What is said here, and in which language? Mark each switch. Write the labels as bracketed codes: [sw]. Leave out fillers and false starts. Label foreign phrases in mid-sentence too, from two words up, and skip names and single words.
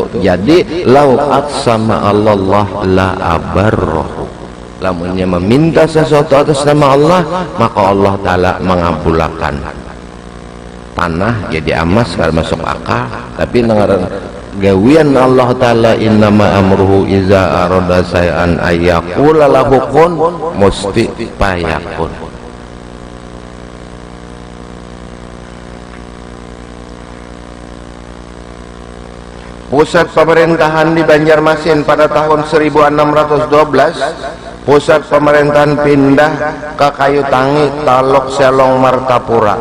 [ar] Jadi لو أقسم الله لأبره. [bjn] Lamunnya meminta sesuatu atas nama Allah, maka Allah Ta'ala mengabulkan. Tanah jadi emas kada masuk akal, tapi nengaran gawian Allah Ta'ala [ar] إنما أمره إذا أراد شيئا أن يقول له كن [bjn] musti payakun. [id] Pusat pemerintahan di Banjarmasin pada tahun 1612, pusat pemerintahan pindah ke Kayu Tangi, Talok Selong, Martapura.